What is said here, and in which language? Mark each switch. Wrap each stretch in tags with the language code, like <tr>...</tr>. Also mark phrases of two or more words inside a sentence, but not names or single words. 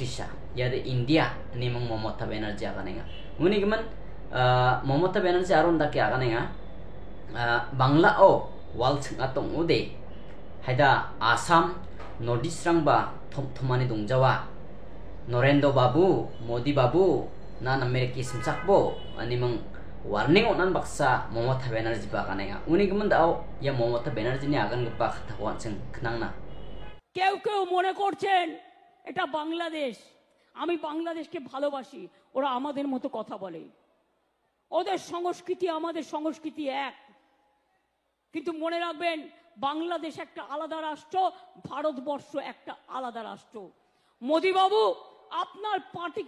<grt>sha ya de India ni mong Mamata Banerjee aganenga muni geman Mamata Banerjee aron daki aganenga Bangla o wal cheng atong ude haida Assam Northeast rang ba thomani dongjawa Narendra Babu Modi Babu na Ameriki simsakbo ani mong warning onan baksa Mamata Banerjee ba aganenga uni geman dao ya Mamata Banerjee ni agan gpa khatawan cheng knangna</grt> <bn>কেউ কেউ মনে করছেন এটা বাংলাদেশ আমি বাংলাদেশকে ভালোবাসি ওরা আমাদের মতো কথা বলে ওদের সংস্কৃতি আমাদের সংস্কৃতি এক কিন্তু মনে রাখবেন বাংলাদেশ একটা আলাদা রাষ্ট্র ভারতবর্ষ একটা আলাদা রাষ্ট্র মোদি বাবু আপনার পার্টিকে</bn>